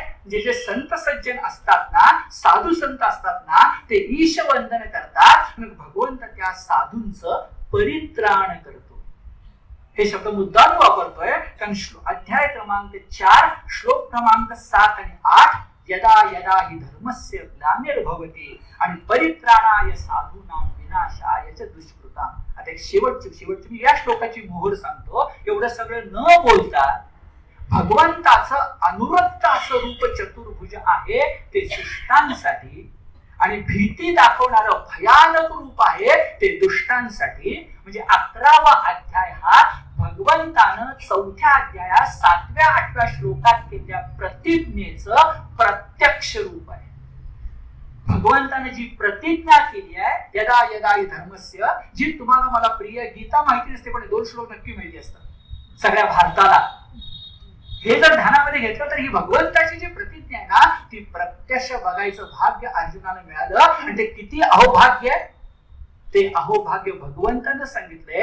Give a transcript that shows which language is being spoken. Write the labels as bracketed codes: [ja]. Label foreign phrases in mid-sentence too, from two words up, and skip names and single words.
[mr] जे संत सज्जन असतात ना, साधू संत असतात ना, ते ईश वंदन करतात. भगवंत त्या साधूंचं परित्राण करतो. हे शब्द मुद्दाम वापरतोय कारण अध्याय क्रमांक 4 श्लोक क्रमांक 7 आणि 8 [sa] यदा यदा हि धर्मस्य ग्लानिर्भवति [mr] आणि [sa] परित्राणाय साधूनां विनाशाय च दुष्कृतां. [mr] आता एक शेवटची मी या श्लोकाची मोहर सांगतो. एवढं सगळं न बोलता भगवंताचं अनुरक्त असं रूप चतुर्भुज आहे ते शिष्टांसाठी आणि भीती दाखवणारं भयानक रूप आहे ते दुष्टांसाठी. म्हणजे 11वा अध्याय हा भगवंतानं 4थ्या अध्यायात 7व्या 8व्या श्लोकात केलेल्या प्रतिज्ञेचं प्रत्यक्ष रूप आहे. भगवंताने जी प्रतिज्ञा केली आहे [sa] यदा यदा हि धर्मस्य, [mr] जी तुम्हाला मला प्रिय गीता माहिती नसते पण 2 श्लोक नक्की माहिती असतात सगळ्या भारताला. हे जर ध्यानामध्ये घेतलं तर ही भगवंताची जी प्रतिज्ञा आहे ना ती प्रत्यक्ष बघायचं भाग्य अर्जुनाला मिळालं. आणि ते किती अहोभाग्य आहे. ते अहोभाग्य भगवंतानं सांगितलंय.